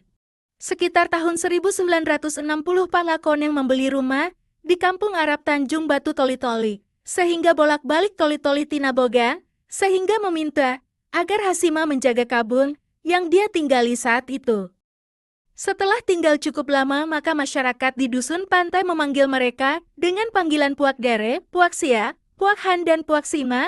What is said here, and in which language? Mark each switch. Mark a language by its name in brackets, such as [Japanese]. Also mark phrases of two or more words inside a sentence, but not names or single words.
[Indonesian] Sekitar tahun 1960 Pak Lakoni membeli rumah di Kampung Arab Tanjung Batu Toli-Toli, sehingga bolak-balik Toli-Toli Tinabogan, sehingga meminta agar Hasima menjaga kebun yang dia tinggali saat itu. Setelah tinggal cukup lama, maka masyarakat di Dusun Pantai memanggil mereka dengan panggilan Puak Dere, Puak Sia, Puak Han dan Puak Sima.